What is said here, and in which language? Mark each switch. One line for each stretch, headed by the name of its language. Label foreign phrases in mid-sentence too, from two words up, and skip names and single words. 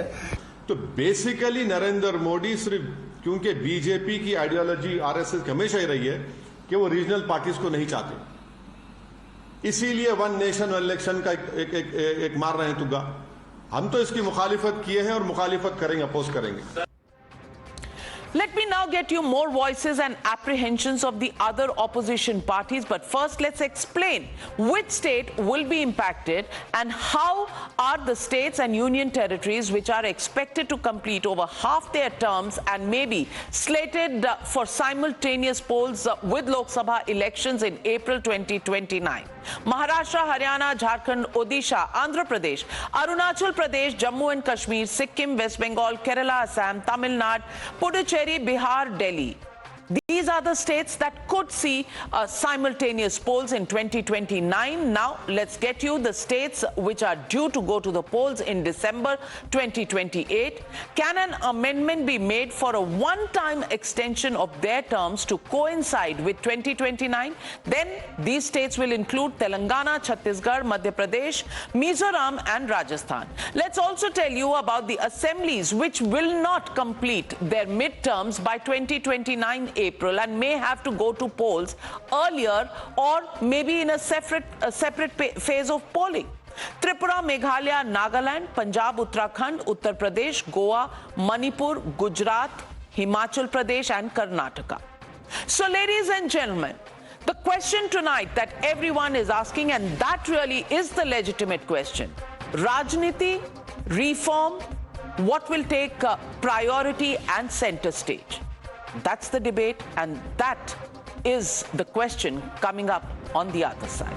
Hindi: तो बेसिकली नरेंद्र मोदी सिर्फ, क्योंकि बीजेपी की आइडियोलॉजी आरएसएस की हमेशा ही रही है कि वो
English: regional parties
Hindi: को नहीं चाहते, इसीलिए
English: one nation one election
Hindi: का एक मार रहे हैं तुगा। हम तो इसकी मुखालिफत किए हैं और मुखालिफत करेंगे, अपोज करेंगे।
English: Let me now get you more voices and apprehensions of the other opposition parties. But first, let's explain which state will be impacted and how are the states and union territories which are expected to complete over half their terms and maybe slated for simultaneous polls with Lok Sabha elections in April 2029. Maharashtra, Haryana, Jharkhand, Odisha, Andhra Pradesh, Arunachal Pradesh, Jammu and Kashmir, Sikkim, West Bengal, Kerala, Assam, Tamil Nadu, Puducherry, Bihar, Delhi. These are the states that could see simultaneous polls in 2029. Now, let's get you the states which are due to go to the polls in December 2028. Can an amendment be made for a one-time extension of their terms to coincide with 2029? Then these states will include Telangana, Chhattisgarh, Madhya Pradesh, Mizoram and Rajasthan. Let's also tell you about the assemblies which will not complete their midterms by 2029 April and may have to go to polls earlier or maybe in a separate phase of polling. Tripura, Meghalaya, Nagaland, Punjab, Uttarakhand, Uttar Pradesh, Goa, Manipur, Gujarat, Himachal Pradesh and Karnataka. So ladies and gentlemen, the question tonight that everyone is asking, and that really is the legitimate question: Rajniti, reform, what will take priority and center stage? That's the debate, and that is the question coming up on the other side.